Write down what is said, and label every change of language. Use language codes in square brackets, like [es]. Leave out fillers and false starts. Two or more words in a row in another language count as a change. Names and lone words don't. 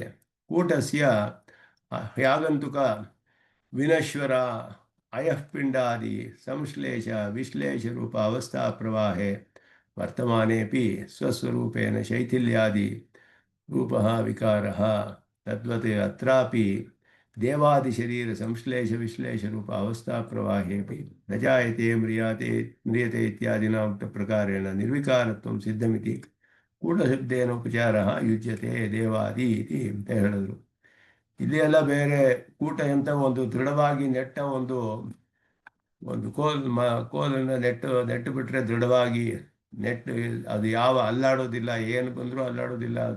[sa] ಕೂಟಸ್ಯ ಯಾಗಂತುಕ ವಿನಶ್ವರ ಅಯಃಪಿಂಡಾದಿ ಸಂಶ್ಲೇಷ ವಿಶ್ಲೇಷ ರೂಪ ಅವಸ್ಥಾ ಪ್ರವಾಹೆ ವರ್ತಮಾನೇಪಿ ಸ್ವಸ್ವರೂಪೇಣ ಶೈಥಿಲ್ಯಾದಿ ರೂಪಃ ವಿಕಾರಃ ತದ್ವತ್ ಅತ್ರಾಪಿ ದೇವಾದಿಶರೀರ ಸಂಶ್ಲೇಷ ವಿಶ್ಲೇಷ ರೂಪ ಅವಸ್ಥಾ ಪ್ರವಾಹೇಪಿ ನ ಜಾಯತೆ ಮ್ರಿಯತೆ ಇತ್ಯಾದಿನ ಉಕ್ತ ಪ್ರಕಾರೇಣ ನಿರ್ವಿಕಾರತ್ವಂ ಸಿದ್ಧಮಿತಿ ಕೂಟಶಬ್ದೇನ ಉಪಚಾರಃ ಯುಜ್ಯತೆ ದೇವಾದಿ ಇತಿ [kn] ಅಂತ ಹೇಳಿದ್ರು. ಇಲ್ಲಿ ಎಲ್ಲ ಬೇರೆ ಕೂಟ ಅಂತ ಒಂದು ದೃಢವಾಗಿ ನೆಟ್ಟ ಒಂದು ಕೋಲನ್ನು ನೆಟ್ಟು ಬಿಟ್ಟರೆ ದೃಢವಾಗಿ ನೆಟ್ಟು ಅದು ಯಾವ ಅಲ್ಲಾಡೋದಿಲ್ಲ, ಏನು ಬಂದರೂ ಅಲ್ಲಾಡೋದಿಲ್ಲ ಅದು.